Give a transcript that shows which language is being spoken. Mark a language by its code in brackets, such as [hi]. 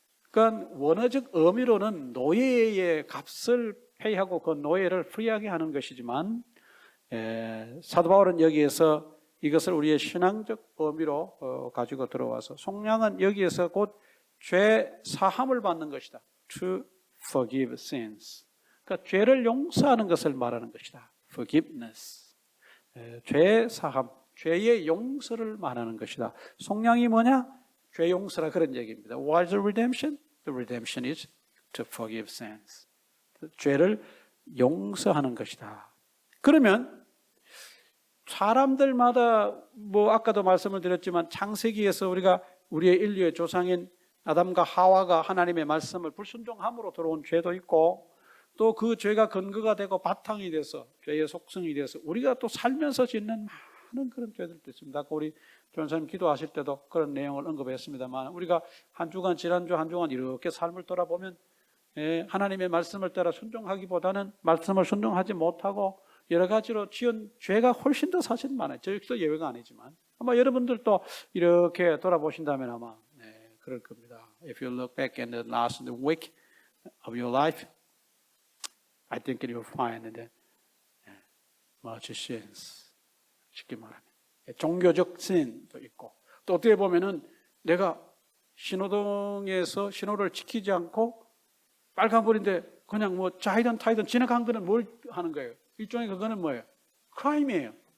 [ko] 그러니까 원어적 의미로는 노예의 값을 페이하고 그 노예를 프리하게 하는 것이지만 사도 바울은 여기에서 이것을 우리의 신앙적 의미로 가지고 들어와서 속량은 여기에서 곧 죄 사함을 받는 것이다. [en] To forgive sins. [ko] 그러니까 죄를 용서하는 것을 말하는 것이다. [en] Forgiveness. [ko] 죄 사함, 죄의 용서를 말하는 것이다. 속량이 뭐냐? 죄 용서라 그런 얘기입니다. [en] What is the redemption? The redemption is to forgive sins. [ko] 죄를 용서하는 것이다. 그러면 사람들마다 아까도 말씀을 드렸지만 창세기에서 우리가 우리의 인류의 조상인 아담과 하와가 하나님의 말씀을 불순종함으로 들어온 죄도 있고 또 그 죄가 근거가 되고 바탕이 돼서 죄의 속성이 돼서 우리가 또 살면서 짓는 많은 그런 죄들도 있습니다. 아까 우리 전사님 기도하실 때도 그런 내용을 언급했습니다만 우리가 한 주간 지난주 한 주간 이렇게 삶을 돌아보면 하나님의 말씀을 따라 순종하기보다는 말씀을 순종하지 못하고 여러 가지로 지은 죄가 훨씬 더 사실 많아요. 저희도 예외가 아니지만 아마 여러분들도 이렇게 돌아보신다면 아마 그럴 겁니다. [en] If you look back in the last week of your life, I think you will find that much sins. [ko] 쉽게 말하면 종교적 신도 있고 또 어떻게 보면은 내가 신호등에서 신호를 지키지 않고 빨간불인데 그냥 좌이든 타이든 지나간 거는 뭘 하는 거예요? 일종의 그거는 뭐예요? 크라임이에요.